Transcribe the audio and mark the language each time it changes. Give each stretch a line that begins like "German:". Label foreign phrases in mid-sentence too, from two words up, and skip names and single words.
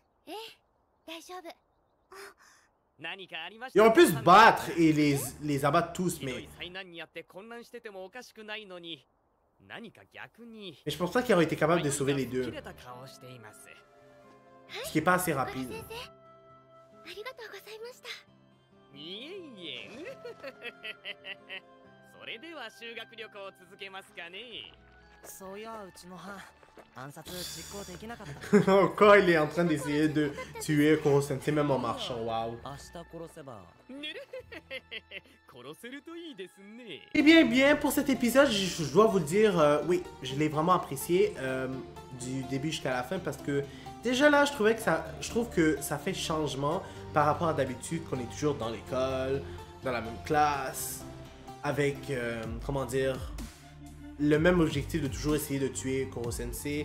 French: Ils auraient pu se battre et les abattre tous, mais je pense pas qu'ils auraient été capables de sauver les deux. Ce qui est pas assez rapide.
Japanese: ありがとうございました。いえいえそれでは修学旅行を続けますかね。そういやうちの班暗殺実行できなかった。
French: Encore, il est en train d'essayer de tuer Koro-sensei même en marchant. Waouh.
Japanese: 明日殺せば。ねれ殺せるといいですね。
French: Eh bien, pour cet épisode, je dois vous le dire, oui, je l'ai vraiment apprécié du début jusqu'à la fin parce que déjà là, je trouve que ça fait changement par rapport à d'habitude qu'on est toujours dans l'école, dans la même classe, avec, comment dire, le même objectif de toujours essayer de tuer Koro-sensei.